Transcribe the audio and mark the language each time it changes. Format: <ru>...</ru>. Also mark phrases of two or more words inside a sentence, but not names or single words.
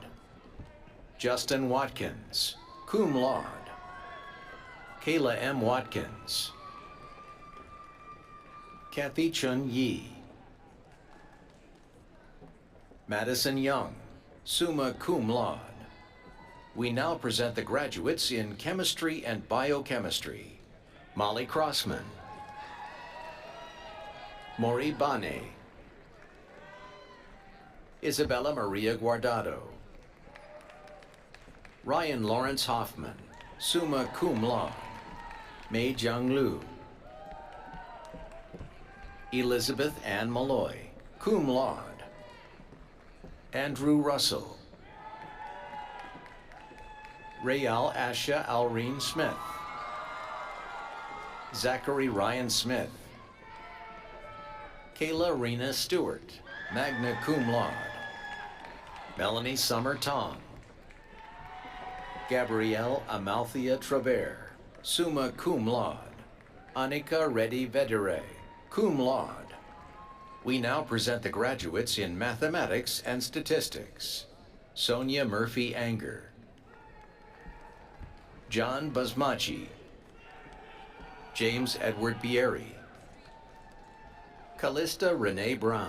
<en>Justin Watkins,</en> <la>cum laude.</la> <en>Kayla M. Watkins. Kathy Chun Yi. Madison Young,</en> <la>summa cum laude.</la> <en>We now present the graduates in chemistry and biochemistry. Molly Crossman. Maury Bane. Isabella Maria Guardado. Ryan Lawrence Hoffman,</en> <la>summa cum laude.</la> <en>Mei Jiang Lu. Elizabeth Ann Malloy,</en> <la>cum laude.</la> <en>Andrew Russell. Rayal Asha Alreen Smith. Zachary Ryan Smith. Kayla Rena Stewart,</en> <la>magna cum laude.</la> <en>Melanie Summer Tong. Gabrielle Amalthea Travere,</en> <la>summa cum laude.</la> <en>Anika Reddy Vedere,</en> <la>cum laude.</la> <en>We now present the graduates in mathematics and statistics. Sonia Murphy Anger. John Basmachi. James Edward Bieri. Callista Renee Brown.</en>